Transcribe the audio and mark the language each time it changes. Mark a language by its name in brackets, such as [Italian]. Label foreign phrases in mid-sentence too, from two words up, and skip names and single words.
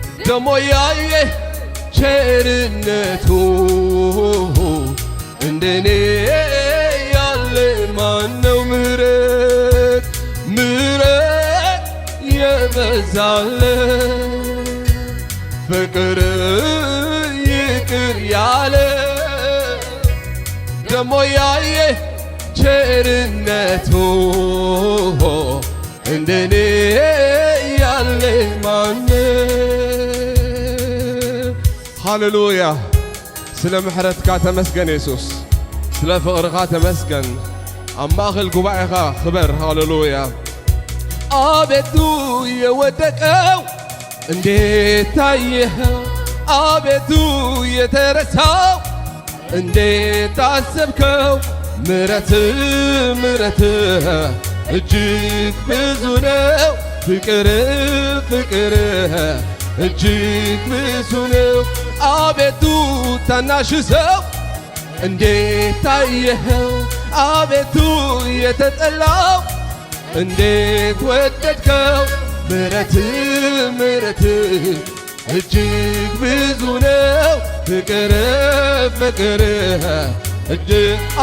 [Amharic] ደሞ ያየ ቸርነቱ እንደኔ ያለ ማነው ምሕረት ምሕረት የበዛለት ፍቅር ይቅር ያለ ደሞ ያየ ቸርነቱ እንደኔ ያለ ማነው ሃሌሉያ [Tigrinya] ስለ ምሕረትካ ተመስገን ኢየሱስ ስለ ፍቅርካ ተመስገን ኣብ ማእኸል ጉባኤኻ ክበር ሃሌሉያ [Amharic] አቤቱ የወደቀው እንዴት ታየኸው አቤቱ የተረሳው እንዴት አሰብከው ምሕረትህ እጅግ ብዙ ነው ፍቅርህ እጅግ ብዙ ነው አቤቱ ታናሽ ሰው እንዴት ታየኸው አቤቱ የተጠላው እንዴት ወደድከው ምሕረትህ እጅግ ብዙ ነው ፍቅርህ እጅግ